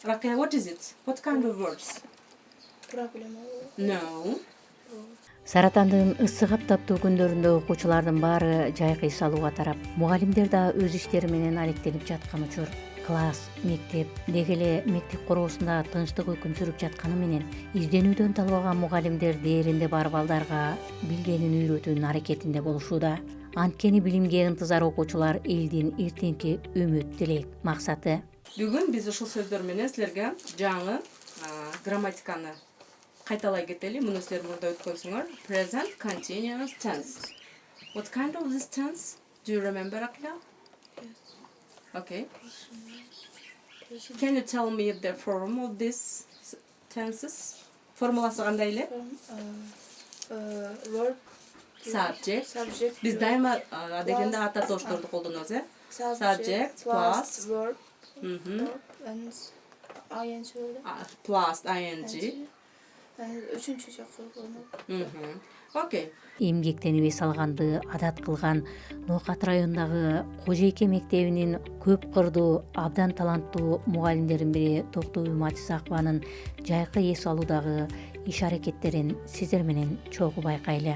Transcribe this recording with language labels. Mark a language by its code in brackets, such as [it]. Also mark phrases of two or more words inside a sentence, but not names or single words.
[en] Rakia, what is it? What kind of words? [ky] Проблема. [en] No. [ky] Саратандын ысык аптаптуу күндөрүндө окуучулардын баары жай кыйсалууга тарап, мугалимдер да өз иштери менен алектенип жаткан учур. Класс, мектеп, деги эле мектеп короосунда тынчтык өкүм сүрүп жатканы менен изденүүдөн талбаган мугалимдер дээринде бар балдарга билгенин үйрөтүүнүн аракетинде болушууда. Анткени билимге ынтызар окуучулар элдин эртеңки үмүт, тилек, максаты. Бүгүн биз ушул сөздөр менен силерге жаңы грамматиканы кайталай кетели. Муну силер мурда өткөнсүңөр. [en] Present continuous tense. What kind of this tense? Do you remember, Rakia? Yes. Okay. Can you tell me the form of these tenses? [ky] Формуласы кандай эле? [en] Verb. Subject. [ky] Биз дайыма дегенде ата тоошторду колдонобуз, э? [en] Subject plus verb. And ing. Plus ing. [ky] Үчүнчү жакка колдонот. Окей. Эмгектенип эс алганды адат кылган Ноокат районундагы Кожойке мектебинин көп кырдуу, абдан таланттуу мугалимдердин бири Токтогүл Матисакованын жайкы эс алуудагы иш-аракеттерин сиздер менен чогуу байкайлы.